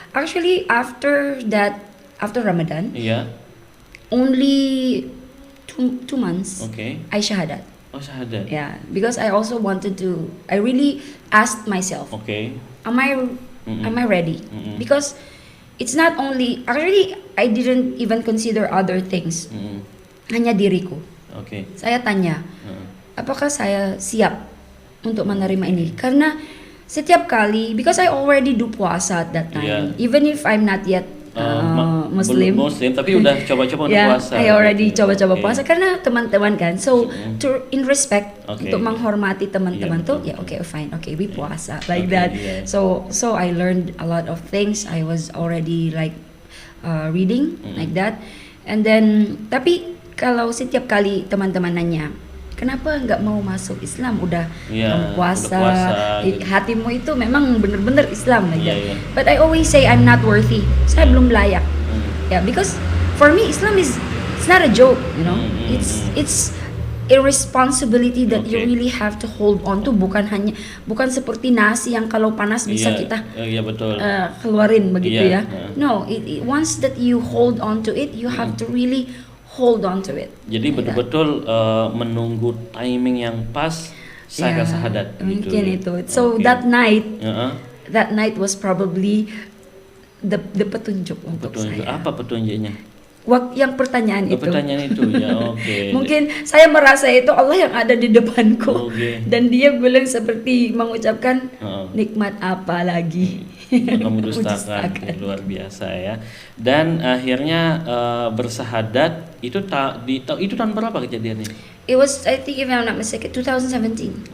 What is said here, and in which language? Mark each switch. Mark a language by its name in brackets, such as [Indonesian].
[English] Actually, after Ramadan, only two months, I shahadat. Oh, shahadat. Yeah, because I also wanted to. I really asked myself, am I ready? Because it's not only. Actually, I didn't even consider other things. [Indonesian] Hanya diriku. Saya tanya, apakah saya siap untuk menerima ini? Karena setiap kali, [English] because I already do puasa at that time, even if I'm not yet Muslim, [Indonesian] tapi udah coba-coba untuk puasa. [English] I already [Indonesian] coba-coba puasa karena teman-teman kan. [English] So in respect [Indonesian] untuk menghormati teman-teman tuh, [English] fine, we [Indonesian] puasa [English] like that. So I learned a lot of things. I was already like reading like that, and then [Indonesian] tapi kalau setiap kali teman-teman nanya, kenapa nggak mau masuk Islam? Udah kamu puasa, hatimu itu memang benar-benar Islam [English] like that. But I always say I'm not worthy. [Indonesian] Saya belum layak. [English] Because for me Islam it's not a joke, you know. It's a responsibility that you really have to hold on to. [Indonesian] Bukan seperti nasi yang kalau panas bisa kita keluarin begitu ya. [English] No, once that you hold on to it, you have to really hold on to it. [Indonesian] Jadi betul-betul menunggu timing yang pas saya syahadat. Mungkin itu. [English] So that night was probably the [Indonesian] petunjuk untuk saya. Apa petunjuknya? Yang pertanyaan itu. Pertanyaan itu ya, Mungkin saya merasa itu Allah yang ada di depanku. Dan dia bilang seperti mengucapkan nikmat apa lagi yang kamu dustakan. Luar biasa ya. Dan akhirnya bersahadat itu tahun berapa kejadiannya? [English] It was, I think if I'm not mistaken, 2017.